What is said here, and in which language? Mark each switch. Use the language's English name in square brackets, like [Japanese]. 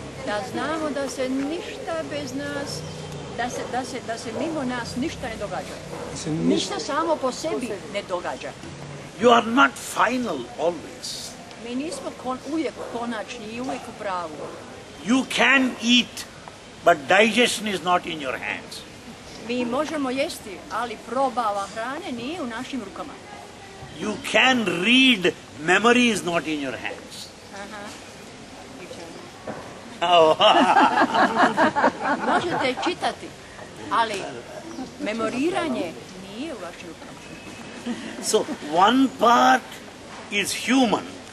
[Croatian] Da znamo da se ništa bez nas, da se mimo nas ništa ne događa. Ništa samo po sebi ne događa. [English] You are not final always. [Croatian] Mi nismo uvijek konačni i uvijek u pravu. [English] You can eat, but digestion is not in your hands. [Croatian] Mi možemo jesti, ali probava hrane nije u našim rukama. [English] You can read, memory is not in your hands. Aha. Oh. [Croatian] Možete čitati, ali memoriranje nije u vašim rukama. [English] So one part is human.